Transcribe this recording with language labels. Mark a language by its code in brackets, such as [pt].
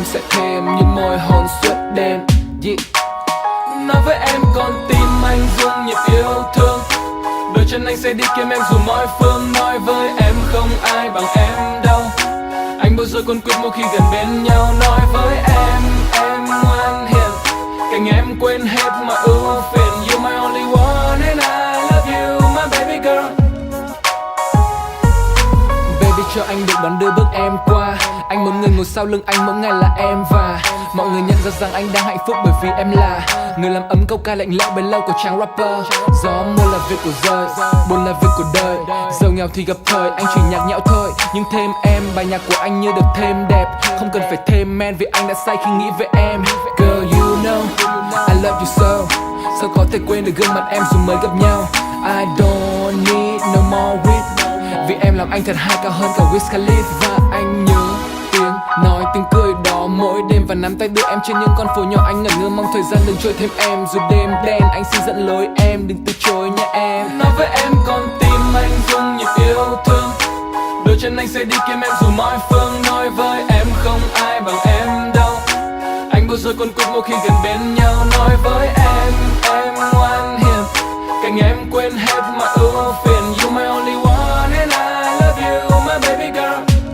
[vi] Sẽ thêm những môi hôn suốt đêm. Nói với em con tim anh rung nhịp yêu thương. Đôi chân anh sẽ đi kiếm em dù mọi phương. Nói với em không ai bằng em đâu. Anh bối rối cuốn quýt mỗi khi gần bên nhau. Nói với em ngoan hiền, cạnh em quên hết mọi ưu phiền. [en] You my only one and I love you my baby girl. [vi] Baby cho anh được đón đưa bước em qua. Anh muốn người ngồi sau lưng anh mỗi ngày là em. Và mọi người nhận ra rằng anh đang hạnh phúc bởi vì em là người làm ấm câu ca lạnh lẽo bấy lâu của chàng rapper. Gió mưa là việc của rơi, buồn là việc của đời. Giàu nghèo thì gặp thời, anh chỉ nhạc nhẽo thôi. Nhưng thêm em, bài nhạc của anh như được thêm đẹp. Không cần phải thêm men vì anh đã say khi nghĩ về em. [en] Girl you know, I love you so. [vi] Sao có thể quên được gương mặt em dù mới gặp nhau. [en] I don't need no more weed. [vi] Vì em làm anh thật high cao hơn cả Wiz Khalifa. Và anh nhớ tiếng nói tiếng cười đó mỗi đêm. Và nắm tay đưa em trên những con phố nhỏ. Anh ngẩn ngơ mong thời gian đừng trôi thêm em. Dù đêm đen anh xin dẫn lối em, đừng từ chối nha em. Nói với em con tim anh rung nhịp yêu thương. Đôi chân anh sẽ đi kiếm em dù mọi phương. Nói với em không ai bằng em đâu. Anh bối rối cuốn quýt mỗi khi gần bên nhau. Nói với em ngoan hiền, cạnh em quên hết mọi ưu phiền. [en] You my only one and I love you my baby girl.